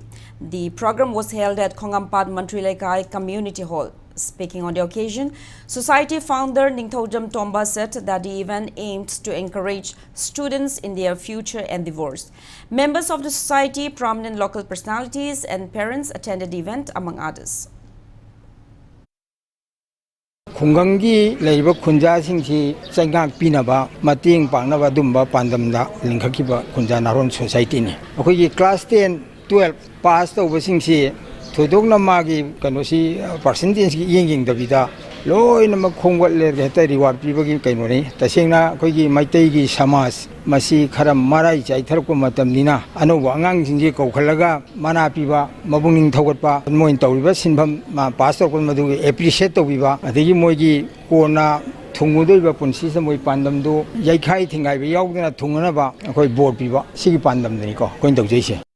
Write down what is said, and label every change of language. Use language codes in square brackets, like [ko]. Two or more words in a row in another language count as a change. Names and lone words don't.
[en] The program was held at Khongampat Mantri Lekai Community Hall. Speaking on the occasion, Society founder Ningthojam Tomba said that the event aimed to encourage students in their future endeavors. Members of the society, prominent local personalities and parents attended the event among others. [mni] ꯈꯨꯡꯒꯪꯒꯤ ꯂꯩꯔꯤꯕ ꯈꯨꯟꯖꯥꯁꯤꯡꯁꯤ ꯆꯩꯉꯥꯛ ꯄꯤꯅꯕ ꯃꯇꯦꯡ ꯄꯥꯡꯅꯕ ꯑꯗꯨꯝꯕ ꯄꯥꯟꯗꯝꯗ ꯂꯤꯡꯈꯠꯈꯤꯕ ꯈꯨꯟꯖꯥ ꯅꯥꯔꯣꯟ ꯁꯣꯁꯥꯏꯇꯤꯅꯤ ꯑꯩꯈꯣꯏꯒꯤ [en] class 10 12 pass [mni] ꯇꯧꯕꯁꯤꯡꯁꯤ ꯊꯣꯏꯗꯣꯛꯅ ꯃꯥꯒꯤ ꯀꯩꯅꯣꯁꯤ ꯄꯔꯁꯦꯟꯇꯦꯖꯀꯤ ꯌꯦꯡꯗꯕꯤꯗ ꯂꯣꯏꯅꯃꯛ ꯈꯣꯡꯒꯠꯂꯦꯔꯒ ꯍꯦꯛꯇ ꯔꯤꯋꯥꯔꯗ ꯄꯤꯕꯒꯤ ꯀꯩꯅꯣꯅꯤ ꯇꯁꯦꯡꯅ ꯑꯩꯈꯣꯏꯒꯤ ꯃꯩꯇꯩꯒꯤ ꯁꯃꯥꯖ ꯃꯁꯤ ꯈꯔ ꯃꯔꯥꯏ ꯆꯥꯏꯊꯔꯛꯄ ꯃꯇꯝꯅꯤꯅ ꯑꯅꯧꯕ ꯑꯉꯥꯡꯁꯤꯡꯁꯤ ꯀꯧꯈꯠꯂꯒ ꯃꯅꯥ ꯄꯤꯕ ꯃꯕꯨꯛꯅꯤꯡ ꯊꯧꯒꯠꯄ ꯃꯣꯏꯅ ꯇꯧꯔꯤꯕ ꯁꯤꯟꯐꯝ ꯄꯥꯁ ꯇꯧꯔꯛꯄ ꯃꯗꯨꯒꯤ ꯑꯦꯄ꯭ꯔꯤꯁꯤꯌꯦꯠ ꯇꯧꯕꯤꯕ ꯑꯗꯒꯤ ꯃꯣꯏꯒꯤ ꯀꯣꯟꯅ ꯊꯨꯡꯒꯗꯧꯔꯤꯕ ꯄꯨꯟꯁꯤꯁꯤꯗ ꯃꯣꯏ ꯄꯥꯟꯗꯝꯗꯨ ꯌꯩꯈꯥꯏ ꯊꯤꯡꯒꯥꯏꯕ ꯌꯥꯎꯗꯅ ꯊꯨꯡꯅꯅꯕ ꯑꯩꯈꯣꯏ ꯕꯣꯔ ꯄꯤꯕ ꯁꯤꯒꯤ ꯄꯥꯟꯗꯝꯗꯅꯤꯀꯣ ꯑꯩꯈꯣꯏꯅ ꯇꯧꯖꯩꯁꯦ